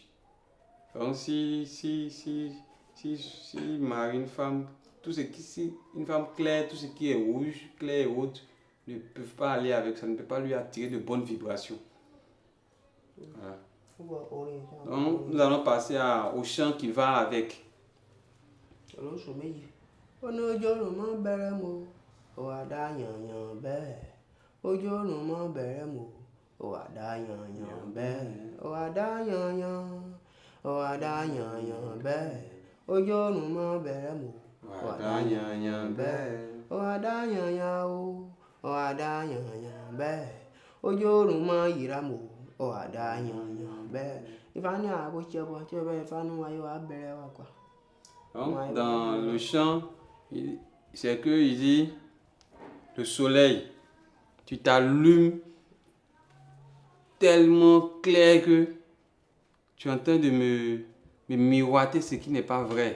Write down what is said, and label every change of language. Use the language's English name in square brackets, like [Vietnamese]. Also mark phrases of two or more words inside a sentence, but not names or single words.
[French] Donc si marie une femme, si une femme claire, tout ce qui est rouge, clair et autres, ne peuvent pas aller avec ça, ne peut pas lui attirer de bonnes vibrations. Voilà. Donc nous allons passer au chant qui va avec. [Yoruba] Ojú ọ̀run mọ́ bẹ̀rẹ̀ mọ́ ó wá dá yanyan bẹ́ẹ̀ ó wá dá yanyan ó wá dá yanyan bẹ́ẹ̀ ojú ọ̀run mọ́ bẹ̀rẹ̀ mọ́ ó wá dá yanyan bẹ́ẹ̀ ó wá dá yanyan ó wá dá yanyan bẹ́ẹ̀ ojú ọ̀run mọ́ yíra mọ́ ó wá dá yanyan bẹ́ẹ̀ Ifá ní àbò tí ọbọ tí ọbẹ Ifá ní wáyé wá bẹ̀rẹ̀ wá quoi. [French] Donc, dans le chant, c'est que il dit le soleil. Tu t'allumes tellement clair que tu es en train de me miroiter ce qui n'est pas vrai.